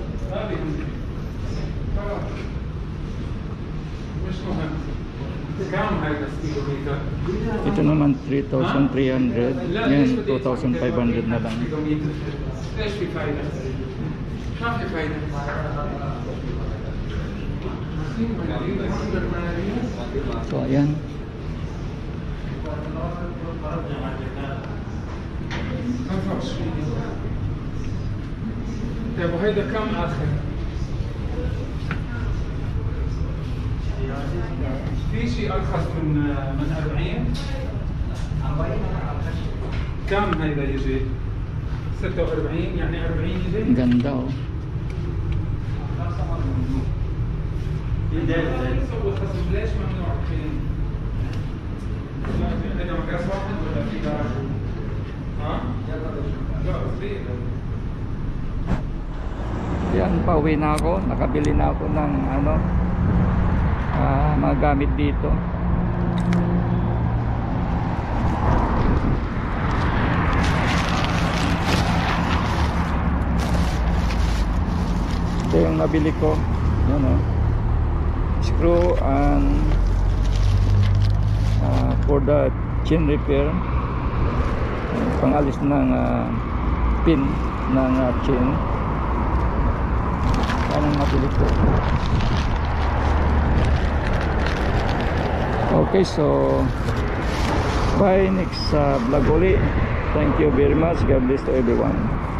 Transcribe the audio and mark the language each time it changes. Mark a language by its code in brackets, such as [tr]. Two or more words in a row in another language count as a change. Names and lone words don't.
[tl] Ito naman 3,300. Yan, 2,500 na lang. So ayan. [ar] طيب وهيدا كم اخر؟ في شيء ارخص من 40 كم هيدا يجي؟ 46 يعني 40 يجي؟ [tl] Ganda oh. [ar] نسوي خصم ليش ممنوع في عندنا مقاس واحد ولا في درجة؟ ها؟ لا صغير. [tl] Yan, pauwi na ako. Nakabili na ako ng ano, mga gamit dito. Ito yung nabili ko. Yan o. [en] Screw and for the chain repair. [tl] Pangalis ng pin ng chain. Anong nabili ko. [en] Okay, so bye next vlog ulit. Thank you very much. God bless to everyone.